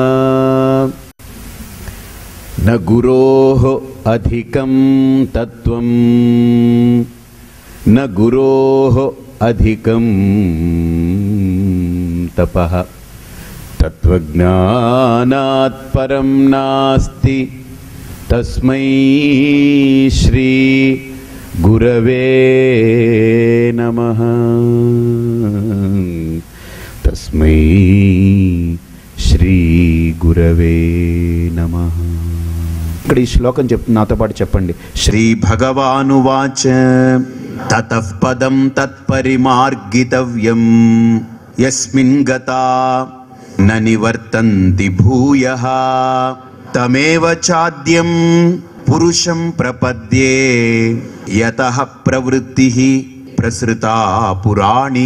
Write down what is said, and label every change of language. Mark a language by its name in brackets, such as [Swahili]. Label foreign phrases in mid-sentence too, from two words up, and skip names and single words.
[Sanskrit] न गुरोः अधिकं तत्त्वं न गुरोः अधिकं तपः तत्त्वज्ञानात् परं नास्ति तस्मै श्री गुरवे नमः। तस्मै श्री गुरवे नमः। [Telugu] ఇక్కడ ఈ శ్లోకం చెప్తుంది, నాతో పాటు చెప్పండి. [Sanskrit] श्री भगवानुवाच ततः पदं तत्परिमार्गितव्यं यस्मिन् गता न निवर्तंति भूयः तमेव चाद्यं पुरुषं प्रपद्ये यतः प्रवृत्तिः प्रसृता पुराणी.